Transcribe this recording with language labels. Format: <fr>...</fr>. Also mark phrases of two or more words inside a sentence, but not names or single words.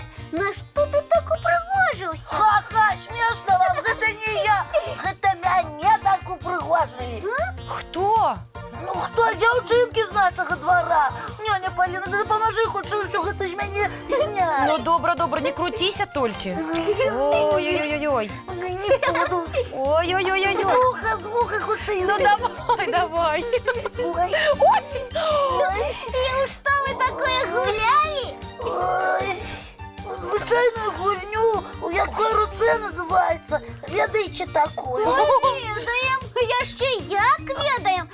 <be>На што ты так упрыгожыўся? Ха-ха, смешно вам, гэта не я, гэта мяне так упрыгожили. Хто? Ну, хто дзяўчынкі з нашага двара? Няня Поліна, ты дапамажы хутчэй, усё гэта з мяне зняць. Ну, добра, не круціся толькі. Ой-ой-ой-ой. Не буду. Ой-ой-ой-ой. З вуха хутчэй. Ну, давай. Ой. І што вы такое гулялі? Ой, звычайную гульню, у якой руцэ называецца. Ведаеце такую? Ведаем, яшчэ як ведаем.</be>